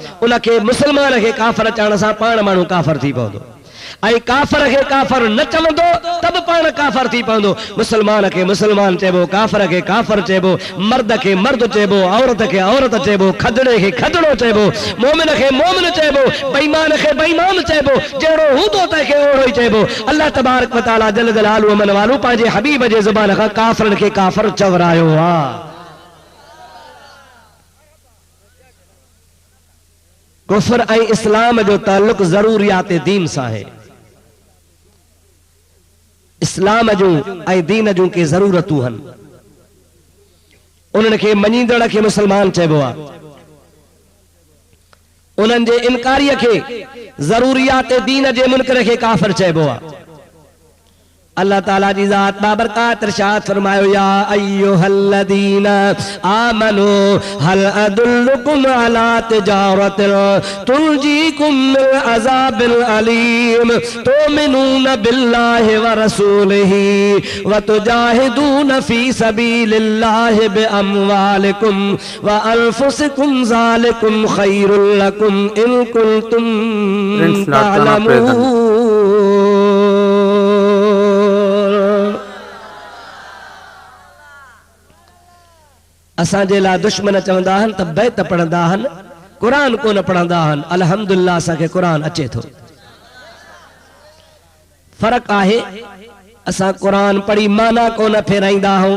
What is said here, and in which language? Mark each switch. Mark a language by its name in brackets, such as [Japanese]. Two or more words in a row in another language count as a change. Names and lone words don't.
[Sindhi] उनखे मुसलमान खे काफर चवण सां पाण माण्हू काफर थी पवंदो, ऐं काफर खे काफर न चवंदो त बि पाण काफर थी पवंदो। मुसलमान खे मुसलमान चइबो, काफर खे काफर चइबो, मर्द खे मर्द चइबो, औरत खे औरत चइबो, खदड़े खे खदड़ो चइबो, मोमिन खे मोमिन चइबो, बेईमान खे बेईमान चइबो। जहिड़ो हूंदो तंहिंखे ओड़ो ई चइबो। [Arabic] الله تبارك وتعالى جل جلاله [Sindhi] मन वालू पंहिंजे हबीब जे ज़ुबान खां काफरनि खे काफर चवरायो आहे। कुफर ऐं इस्लाम जो ताल्लुक ज़रूरियात दीन सां आहे। इस्लाम जूं ऐं दीन जूं के ज़रूरतूं आहिनि, उन्हनि खे मञींदड़ खे मुसलमान चइबो आहे, उन्हनि जे इनकारीअ खे ज़रूरियात दीन जे मुनकर खे काफ़िर चइबो आहे। अल्लाह ताला जी ज़ात बाबरकात इरशाद फरमायो [Arabic] يا أيها الذين آمنوا هل أدلكم على تجارة تنجيكم من عذاب أليم تؤمنون بالله ورسوله وتجاهدون في سبيل الله بأموالكم وأنفسكم ذلكم خير لكم إن كنتم تعلمون. [Sindhi] असांजे लाइ दुश्मन चवंदा आहिनि त बैत पढ़ंदा आहिनि, क़ुरान कोन पढ़ंदा आहिनि। अल्हम्दुलिल्लाह असांखे क़ुरान अचे थो। फ़र्क़ु आहे, असां क़ुरान पढ़ी माना कोन फेराईंदा आहियूं।